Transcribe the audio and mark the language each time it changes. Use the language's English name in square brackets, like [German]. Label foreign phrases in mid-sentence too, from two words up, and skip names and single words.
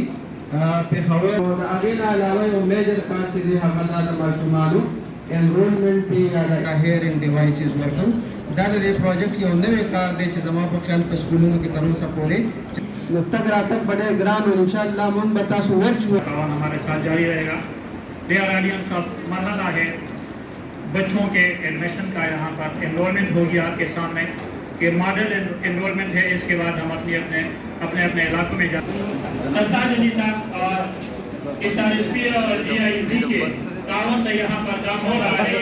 [Pashto] پېښور او د هغې نه علاوه یو میجر کار چې دی هغه دا د ماشومانو انرولمنټ دی یا د [English] hearing devices [Pashto] ورکوو. دا د دې پروجیکټ یو نوی کار دی چې زما په خیال په سکولونو کې تر اوسه پورې نو تګ راتګ به ډېر ګران و. انشاءاللہ موږ به تاسو ورچوو. [Urdu] کاروان ہمارے ساتھ جاری رہے گا. [English] dear audience [Urdu] اب مرحلہ ہے بچوں کے ایڈمیشن کا. یہاں پر انرولمنٹ ہوگی آپ کے سامنے کہ [English] model enrolment [Urdu] ہے. اس کے بعد ہم اپنے علاقوں میں جاتے ہیں. سلطان علی صاحب اور SRSP اور GIZ کے تعاون سے یہاں پر کام ہو رہا ہے.